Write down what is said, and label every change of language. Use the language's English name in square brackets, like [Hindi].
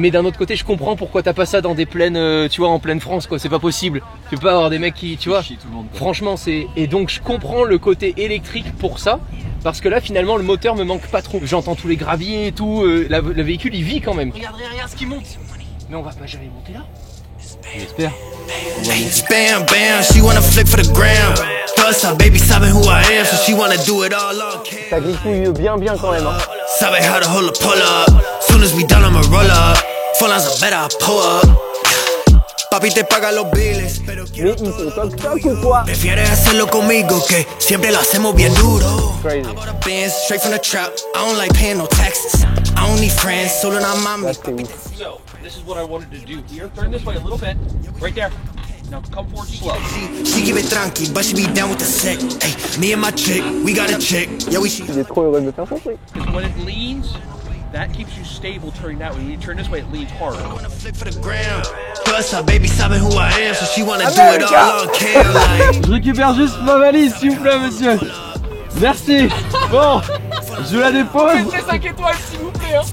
[French] Mais d'un autre côté je comprends pourquoi t'as pas ça dans des plaines, tu vois, en pleine France quoi, c'est pas possible. Tu peux pas avoir des mecs qui, tu vois, franchement c'est... Et donc je comprends le côté électrique pour ça. Parce que là finalement le moteur me manque pas trop. J'entends tous les graviers et tout, le véhicule il vit quand même. Regarde ce qui monte. Mais on va pas jamais monter là. J'espère. [English] Bam, bam, she wanna flick for the gram. Plus her baby sabe who I am, so she wanna do it all on cam. [French] Ça glissouille bien quand même. Hein. [English] Sabe how to hold a pull up. Soon as we done, I'ma roll up. Full lines are better, I pull up. [Spanish] Papi te paga los biles, pero quiero todo. Prefieres hacerlo conmigo que siempre lo hacemos bien duro. [English] I bought a Benz straight from the trap. I don't like paying no taxes. I don't need friends, [Spanish] solo na mami. [English] So, this is what I wanted to do here. Turn this way a little bit. Right there. Now come forward slow. She keep it tranqui, but she be down with the sick. Hey, me and my chick, we got a chick. Yeah, we. [French] Il est trop heureux de me faire son truc. [English] Because when it leans, that keeps you stable turning that way. When you turn this way, it leans harder. I wanna flick for the gram. Plus her baby sabe who I am, so she wanna do it all on cam. Like. [French] Je récupère juste ma valise, s'il vous plaît, monsieur. Merci. Bon, je la dépose. Mettez 5 étoiles, s'il vous plaît.